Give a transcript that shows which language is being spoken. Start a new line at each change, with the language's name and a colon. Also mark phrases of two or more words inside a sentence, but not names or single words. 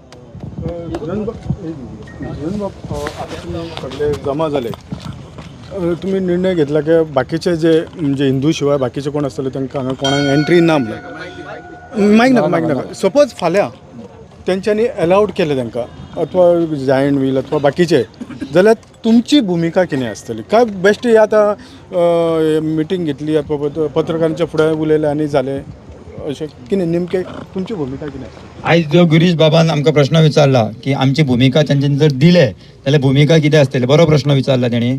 Marathi: सगळे जमा झाले, तुम्ही निर्णय घेतला
Konkani: की बाकीचे जे म्हणजे हिंदू शिवाय बाकीचे कोण आसतले तांकां हांगा कोणाक एंट्री ना म्हणलें. मागीर नाका सपोज फाल्यां तेंच्यांनी अलाउड केले तांकां अथवा
English: giant wheel
Konkani: अथवा बाकीचे, जाल्यार तुमची भुमिका कितें आसतली? काय बेश्टी आतां मिटींग घेतली अथवा पत्रकारांच्या फुडें उलयलें आनी जालें अशें कितें नेमकें तुमची भुमिका कितें? आयज जो गिरीश बाबान आमकां प्रश्न विचारला की आमची भुमिका तेंच्यांनी जर दिले जाल्यार भुमिका कितें आसतली, बरो प्रश्न विचारला तेणी.